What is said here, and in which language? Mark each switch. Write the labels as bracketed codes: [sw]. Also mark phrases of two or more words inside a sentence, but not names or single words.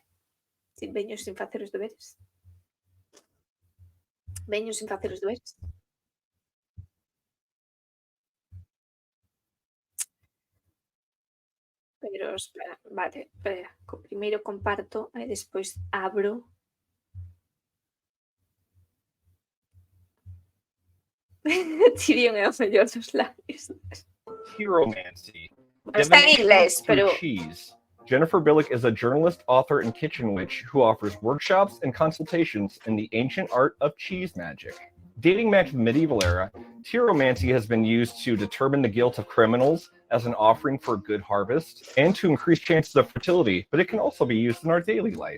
[gl] Veño sin facer os deberes. Pero, espera, vale, espera, primeiro comparto e despois abro. Tyrion é o mellor dos labios. Tiromancy. Está en inglés, pero... [en] Cheese. Jennifer Billick is a journalist, author, and kitchen witch who offers workshops and consultations in the ancient art of cheese magic. Dating back to the medieval era, Tiromancy has been used to determine the guilt of criminals as an offering for a good harvest and to increase chances of fertility, but it can also be used in our daily life.